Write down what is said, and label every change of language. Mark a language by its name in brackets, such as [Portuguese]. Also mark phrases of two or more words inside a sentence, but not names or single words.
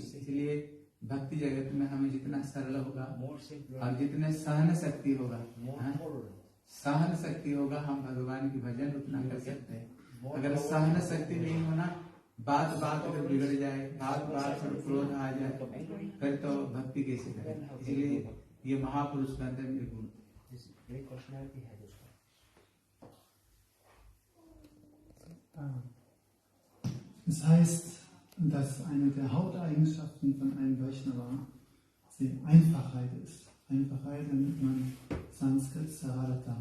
[Hindi] इसलिए भक्ति जगत में हमें जितना सरल होगा और जितने सहन शक्ति होगा, सहन शक्ति होगा, हम भगवान की भजन उतना कर सकते हैं। अगर सहन शक्ति नहीं होना, बात बात अगर बिगड़ जाए, बात बात पर क्रोध आ जाए, फिर तो भक्ति कैसे करें? इसलिए ये महापुरुष का अंदर में गुण। [German] Das heißt, dass eine der Haupteigenschaften von einem Vaishnava die Einfachheit ist. Einfachheit nennt man Sanskrit Saralata.